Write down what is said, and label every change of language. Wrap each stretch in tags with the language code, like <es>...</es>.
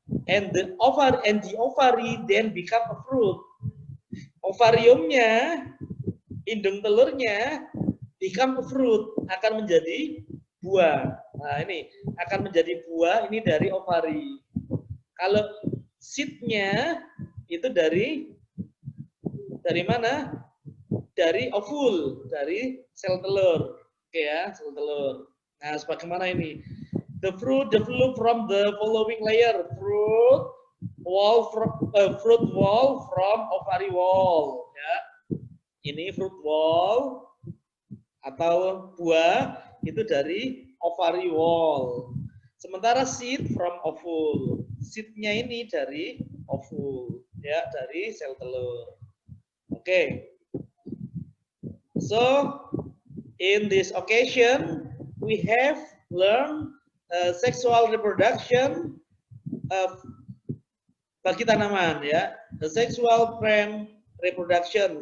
<en>And the ovary then become a fruit.</en> <id>Ovariumnya, indung telurnya</id> <en>become a fruit,</en> <id>akan menjadi buah. Nah, ini akan menjadi buah ini dari ovari. Kalau seednya itu dari mana? Dari ovul, dari sel telur. Oke ya, sel telur. Nah, sebagaimana ini?</id> <en>The fruit develop from the following layer: fruit wall from ovary wall.</en> <id>Ya, ini fruit wall atau buah itu dari ovary wall. Sementara</id> <en>seed from ovule.</en> <id>Seednya ini dari ovule, ya, dari sel telur. Oke.</id> <en>So in this occasion we have learned sexual reproduction</en> <id>bagi tanaman ya,</id> <en>the sexual plant reproduction.</en>